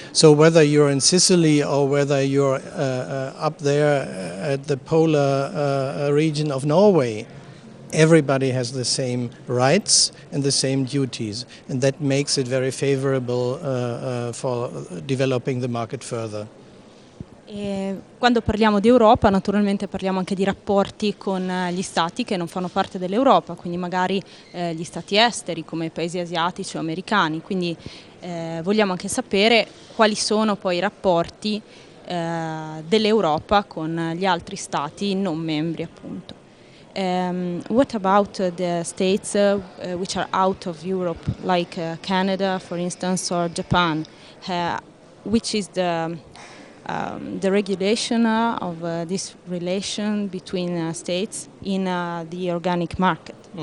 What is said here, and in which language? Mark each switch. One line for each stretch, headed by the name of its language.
English: So whether you're in Sicily or whether you're up there at the polar region of Norway, everybody has the same rights and the same duties, and that makes it very favorable for developing the market further.
Italian: E quando parliamo di Europa, naturalmente parliamo anche di rapporti con gli stati che non fanno parte dell'Europa, quindi magari gli stati esteri come i paesi asiatici o americani, quindi vogliamo anche sapere quali sono poi i rapporti dell'Europa con gli altri stati non membri, appunto.
English: What about the states which are out of Europe, like Canada, for instance, or Japan? Which is the regulation of this relation between states in the organic market?